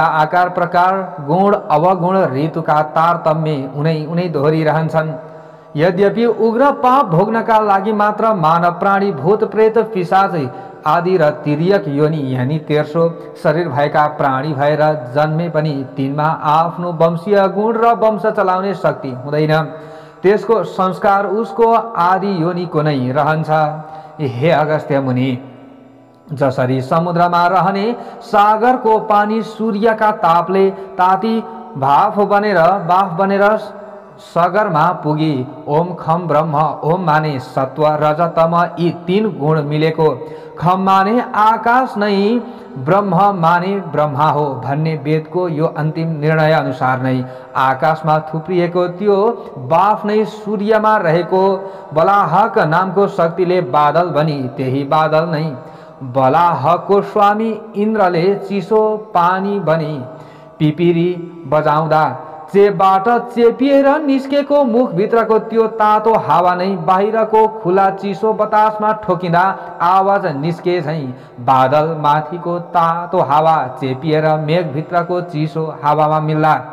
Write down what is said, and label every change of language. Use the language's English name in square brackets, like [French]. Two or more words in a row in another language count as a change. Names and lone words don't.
[Nepali] आकार प्रकार गुण अवगुण ऋतुका तारतम्य उनै दोहोरिरहन्छन् यद्यपि उग्र पाप भोग्नका लागि मात्र मानव प्राणी भूत प्रेत पिशाच आदि र तिर्यक योनि यानी तेर्सो शरीर भएका प्राणी भएर जन्मे पनि तिनमा आफ्नो वंशीय गुण र वंश चलाउने शक्ति हुँदैन त्यसको संस्कार उसको आदि योनिको नै रहन्छ हे अगस्त्य मुनि जसरी समुद्रमा रहने सागरको पानी सूर्यका तापले ताती भाफ बनेर सगरमा पुगी [Sanskrit] ओम खम ब्रह्म ओम [Nepali] माने सत्व रज तम यी 3 गुण मिलेको खम माने आकाश नै ब्रह्म माने ब्रह्मा हो भन्ने वेदको यो अन्तिम निर्णय अनुसार नै आकाशमा थुप्रिएको त्यो बाफ नै सूर्यमा रहेको बलाहक नामको शक्तिले बादल बनी त्यही बादल नै बलाहकको स्वामी इन्द्रले चिसो पानी बनी पिपिरी बजाउँदा चेपबाट चेपिएर निस्केको मुखभित्रको त्यो तातो हावा नै बाहिरको खुला चिसो बतासमा ठोकिँदा आवाज निस्के झैँ बादल माथिको तातो हावा चेपिएर मेघभित्रको चिसो हावामा मिल्ला